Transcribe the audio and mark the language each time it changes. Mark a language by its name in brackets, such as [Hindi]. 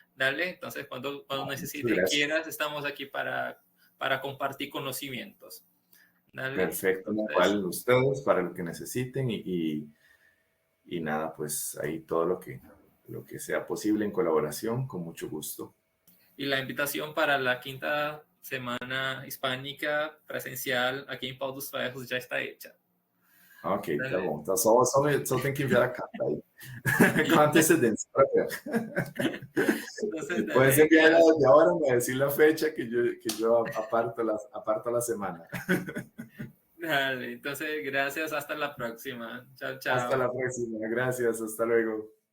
[Spanish] Dale, entonces cuando necesites y quieras, estamos aquí para compartir conocimientos. Dale. Perfecto, igual ustedes para lo que necesiten y nada, pues ahí todo lo que sea posible en colaboración, con mucho gusto. Y la invitación para la 5ª Semana Hispânica presencial [Portuguese] aqui em Pau dos Ferros já está [Spanish] hecha. [Portuguese] Ok, tá bom. Então só tem que enviar a carta aí. Com antecedência para ver. [Spanish] Entonces, Puedes enviarla desde ahora, me decir la fecha que yo aparto la semana. Dale, entonces gracias, hasta la próxima. Chao, chao. Hasta la próxima, gracias, hasta luego.